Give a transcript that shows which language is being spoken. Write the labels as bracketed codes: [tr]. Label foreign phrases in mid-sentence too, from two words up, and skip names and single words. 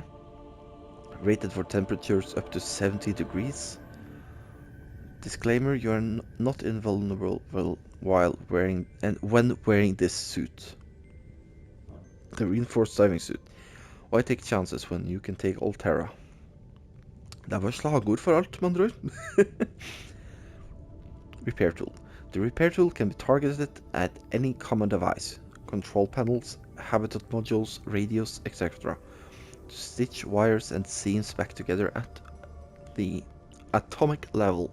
[en] Rated for temperatures up to 70 degrees. Disclaimer, you are not invulnerable while wearing and when wearing this suit. The reinforced diving suit. Why take chances when you can take Altera? [no] Det var slagord for alt, med andre ord. [en] Repair tool. The repair tool can be targeted at any common device, control panels, habitat modules, radios, etc. To stitch wires and seams back together at the atomic level.